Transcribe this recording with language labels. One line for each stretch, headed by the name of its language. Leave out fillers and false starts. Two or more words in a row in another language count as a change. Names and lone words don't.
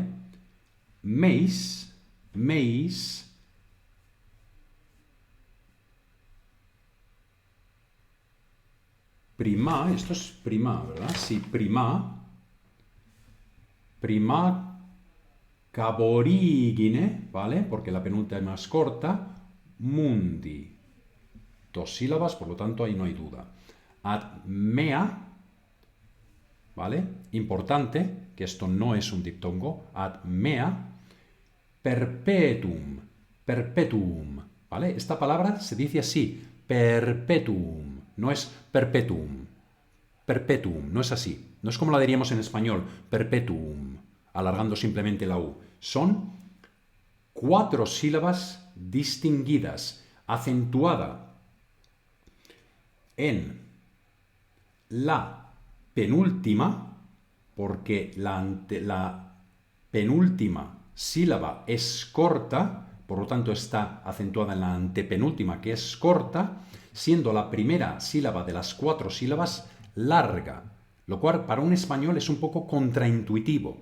Latin: Meis, prima,
Spanish: esto es prima, ¿verdad? Sí,
Latin: prima caborigine,
Spanish: ¿vale? Porque la penúltima es corta. Mundi. 2 sílabas, por lo tanto ahí no hay duda.
Latin: Ad mea,
Spanish: ¿vale? Importante, que esto no es un diptongo.
Latin: Ad mea perpetuum,
Spanish: ¿vale? Esta palabra se dice así, perpetuum, no es perpetuum, no es así. No es como la diríamos en español, perpetuum, alargando simplemente la U. Son 4 sílabas distinguidas, acentuada en la penúltima, porque la penúltima sílaba es corta, por lo tanto está acentuada en la antepenúltima, que es corta, siendo la primera sílaba de las 4 sílabas larga, lo cual para un español es un poco contraintuitivo.